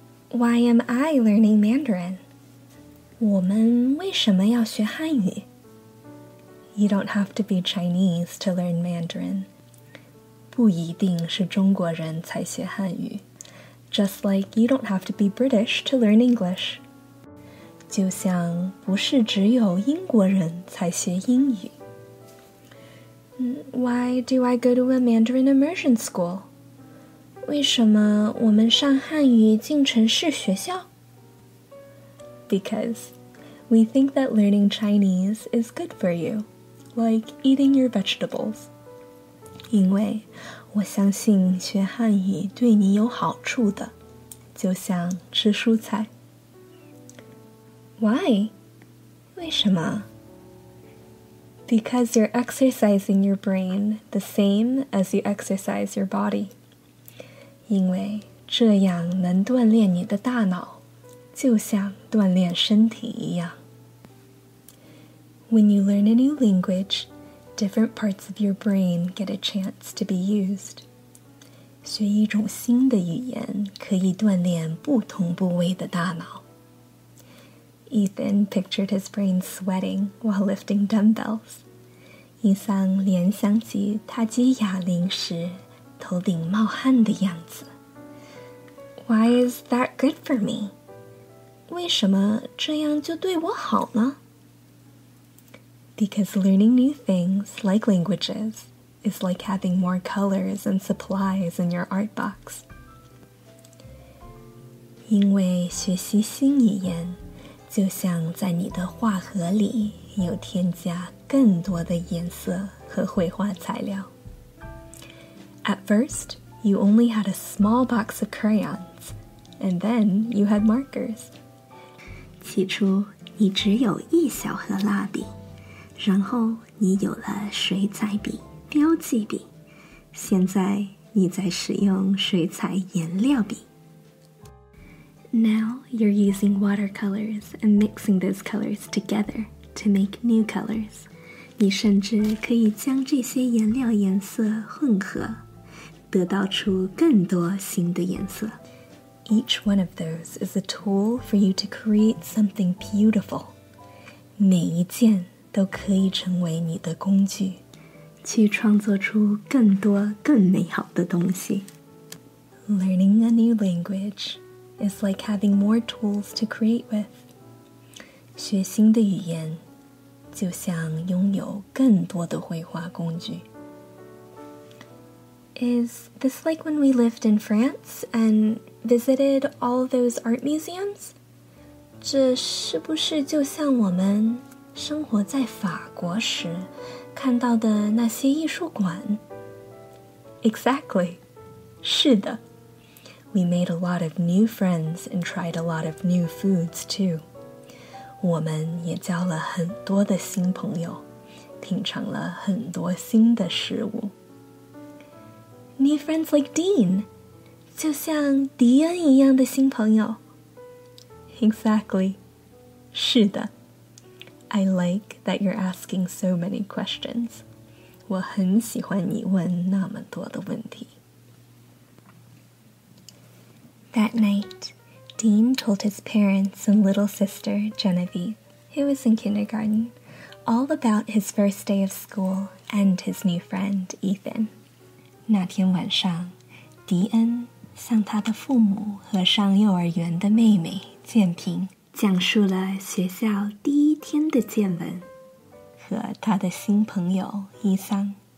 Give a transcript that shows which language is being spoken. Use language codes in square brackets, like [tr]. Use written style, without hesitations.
[en] Why am I learning Mandarin? [zh] 我们为什么要学汉语？ [en] You don't have to be Chinese to learn Mandarin. [zh] 不一定是中国人才学汉语。 [en] Just like you don't have to be British to learn English. [zh] 就像不是只有英国人才学英语。 [en] Why do I go to a Mandarin Immersion school? [zh] 为什么我们上汉语进城市学校？ [en] Because we think that learning Chinese is good for you, like eating your vegetables. [zh] 因为我相信学汉语对你有好处的，就像吃蔬菜。 [en] Why? [zh] 为什么？ [en] Because you're exercising your brain the same as you exercise your body. [zh] 因为这样能锻炼你的大脑，就像锻炼身体一样。 [en] When you learn a new language, different parts of your brain get a chance to be used. [zh] 学一种新的语言可以锻炼不同部位的大脑。 [en] Ethan pictured his brain sweating while lifting dumbbells. [zh] 伊桑联想起他举哑铃时头顶冒汗的样子。 [en] Why is that good for me? [zh] 为什么这样就对我好呢？ [en] Because learning new things, like languages, is like having more colors and supplies in your art box. [zh] 因为学习新语言，就像在你的画盒里有添加更多的颜色和绘画材料。 [en] At first, you only had a small box of crayons, and then you had markers. [zh] 起初，你只有一小盒蜡笔，然后你有了水彩笔、标记笔，现在你在使用水彩颜料笔。 [en] Now you're using watercolors and mixing those colors together to make new colors. [zh] 你甚至可以将这些颜料颜色混合，得到出更多新的颜色。 [en] Each one of those is a tool for you to create something beautiful. [zh] 每一件都可以成为你的工具，去创作出更多更美好的东西。 [en] Learning a new language is like having more tools to create with. [zh] 学新的语言就像拥有更多的绘画工具。 [en] Is this like when we lived in France and visited all those art museums? [zh] 这是不是就像我们生活在法国时看到的那些艺术馆？ [en] Exactly. [zh] 是的。 [en] We made a lot of new friends and tried a lot of new foods too. [zh] 我们也交了很多的新朋友，品尝了很多新的事物。 [en] New friends like Dean， [zh] 就像迪恩一样的新朋友。 [en] Exactly， [zh] 是的。 [en] I like that you're asking so many questions. [zh] 我很喜欢你问那么多的问题。 [en] That night, Dean told his parents and little sister, Genevieve, who was in kindergarten, all about his first day of school and his new friend, Ethan. [zh] 那天晚上，迪恩向他的父母和上幼儿园的妹妹建平讲述了学校第一天的见闻和他的新朋友伊桑。